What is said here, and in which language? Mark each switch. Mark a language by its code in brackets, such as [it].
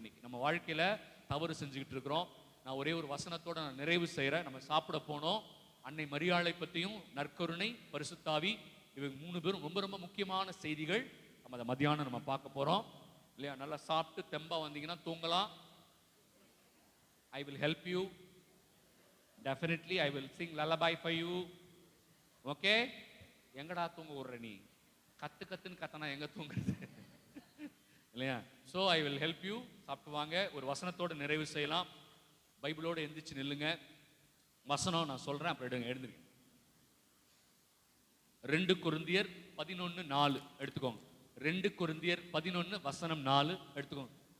[ta] இன்னைக்கு நம்ம வாழ்க்கையில தவறு செஞ்சுக்கிட்டு இருக்கிறோம். நான் ஒரே ஒரு வசனத்தோட நான் நிறைவு செய்யறேன். நம்ம சாப்பிட போனோம். அன்னை மரியாளை பற்றியும் நற்கருணை, பரிசுத்தாவி, இவங்க 3 பேரும் ரொம்ப ரொம்ப முக்கியமான செய்திகள். நம்ம அதை மத்தியானம் நம்ம பார்க்க போறோம் இல்லையா? நல்லா சாப்பிட்டு தெம்பா வந்தீங்கன்னா தூங்கலாம். [en] I will help you. Definitely I will sing lullaby for you. [ta] Okay? எங்கடா தூங்க விடுற நீ? கத்துன்னு கத்தனா எங்க தூங்குறது இல்லையா? [en] So I will help you. [ta] சாப்பிட்டு வாங்க. ஒரு வசனத்தோட நிறைவு செய்யலாம். பைபிளோட எந்திரிச்சு நில்லுங்க. வசனம் நான் சொல்றேன், அப்புறம் எடுங்க. எழுந்துருங்க. 2 கொரிந்தியர் 11:4 எடுத்துக்கோங்க. 2 கொரிந்தியர் 11 வசனம் 4 எடுத்துக்கோங்க.